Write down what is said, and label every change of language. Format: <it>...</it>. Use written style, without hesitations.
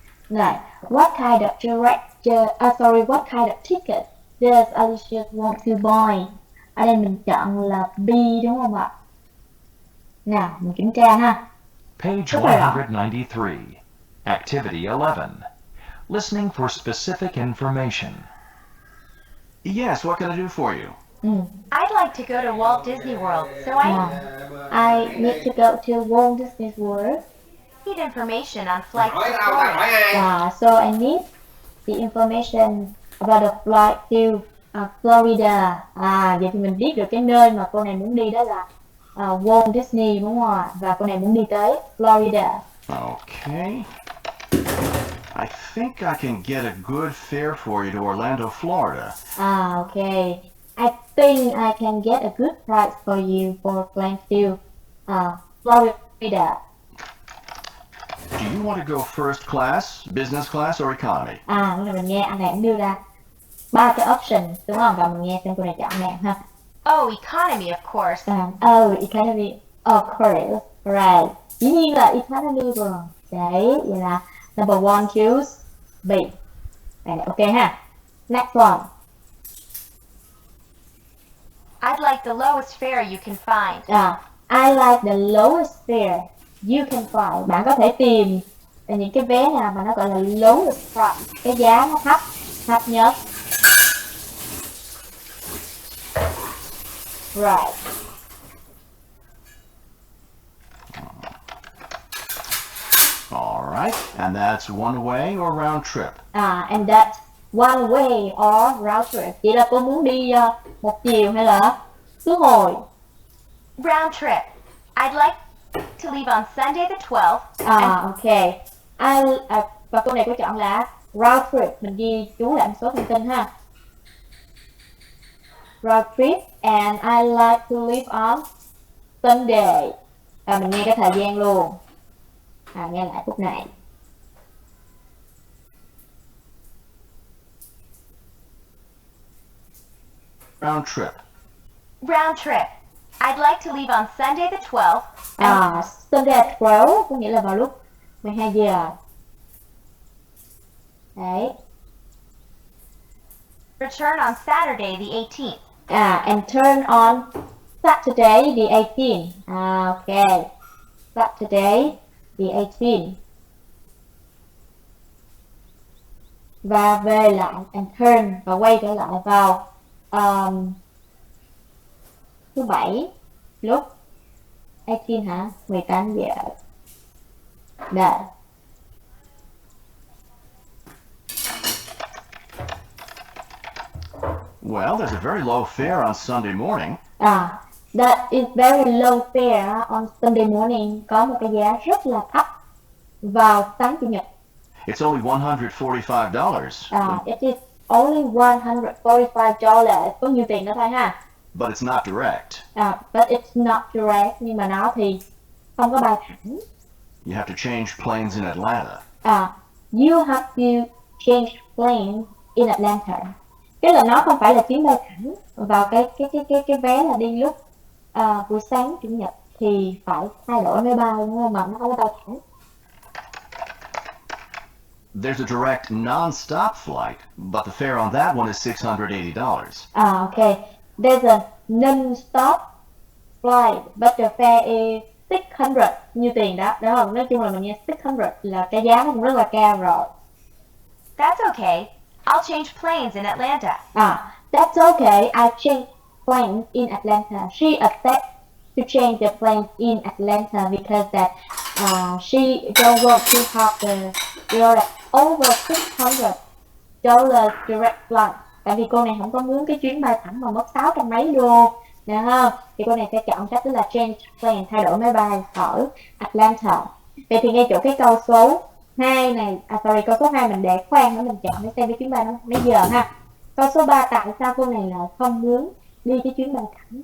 <en>Này, what kind of what kind of ticket does Alicia want to buy?</en> <vi>Ở đây mình chọn là B đúng không ạ? Nào, mình kiểm tra ha.</vi> <en>Page</en> <vi>Rất là rõ.</vi> <en>193. Activity 11. Listening for specific information. Yes, what can I do for you? I'd like to go to Walt Disney World, so I I need to go to Walt Disney World. need information on flights to Florida. So I need the information about the flight to Florida.</en> <vi>Vậy thì mình biết được cái nơi mà cô này muốn đi đó là Walt Disney đúng không ạ? Và cô này muốn đi tới Florida.</vi> <en>Okay. I think I can get a good fare for you to Orlando, Florida. Okay. I think I can get a good price for you for flying to Florida. Do you want to go first class, business class, or economy?</en> <vi>Lúc này mình nghe anh này cũng đưa ra 3 cái option đúng không? Và mình nghe xem cô này chọn nào ha.</vi> <en>Oh, economy, of course. Economy, of course, right.</en> <vi>Dĩ nhiên là economy rồi. Đấy, vậy là</vi> <en>number one choose B. Này, ok ha. Next one. I'd like the lowest fare you can find. I like the lowest fare you can find. Bạn có thể tìm những cái vé nào mà nó gọi là lowest price, cái giá nó thấp nhất. Right. All right. And that's one way or round trip? And that's one way or round trip.</en> <vi>Vậy là cô muốn đi một chiều hay là khứ hồi?</vi> <en>Round trip. I'd like to leave on Sunday the 12th. Ok.</en> <vi>Và cô này có chọn là round trip. Mình ghi chú lại một số thông tin ha.</vi> <en>Round trip and I like to leave on Sunday.</en> <vi>Mình nghe cái thời gian luôn. Nghe lại phút này.</vi> <en>Round trip. Round trip. I'd like to leave on Sunday the 12th.</en> <vi>Sunday 12 có nghĩa là vào lúc 12 giờ. Đấy.</vi> <en>Return on Saturday the 18th. And turn on Saturday the 18th. Okay. Saturday the 18th.</en> <vi>Và về lại and turn và quay trở lại vào thứ bảy lúc 18 hả? 18 giờ. Đấy.</vi> <en>Well, there's a very low fare on Sunday morning. That is very low fare on Sunday morning.</en> <vi>Có một cái giá rất là thấp vào sáng chủ nhật.</vi> <en>It's only $145. It is only $145.</en> <vi>Có nhiêu tiền đó thôi ha.</vi> <en>But it's not direct. But it's not direct.</en> <vi>Nhưng mà nó thì không có bay thẳng.</vi> <en>You have to change planes in Atlanta. You have to change plane in Atlanta.</en> <vi>Tức là nó không phải là chuyến bay thẳng vào cái vé là đi lúc buổi sáng chủ nhật thì phải thay đổi máy bay đúng không? Mà nó không có bay thẳng.</vi> <en>There's a direct non-stop flight, but the fare on that one is $680. Okay. There's a non-stop flight, but the fare is 600.</en> <vi>Nhiêu tiền đó, đúng không? Nói chung là mình nghe 600 là cái giá nó cũng rất là cao rồi.</vi> <en>That's okay. I'll change planes in Atlanta. That's okay. I'll change planes in Atlanta. She accepts to change the planes in Atlanta because that she don't want to have the over $600 direct flight.</en> <vi>Tại vì cô này không có muốn cái chuyến bay thẳng mà mất 600 mấy đô, được không? Thì cô này sẽ chọn cách đó là change plane, thay đổi máy bay ở Atlanta. Vậy thì ngay chỗ cái câu số 2 này, câu số 2 mình để khoan nữa, mình chọn để xem cái chuyến bay nó mấy giờ ha. Câu số 3, tại sao cô này lại không muốn đi cái chuyến bay thẳng?</vi>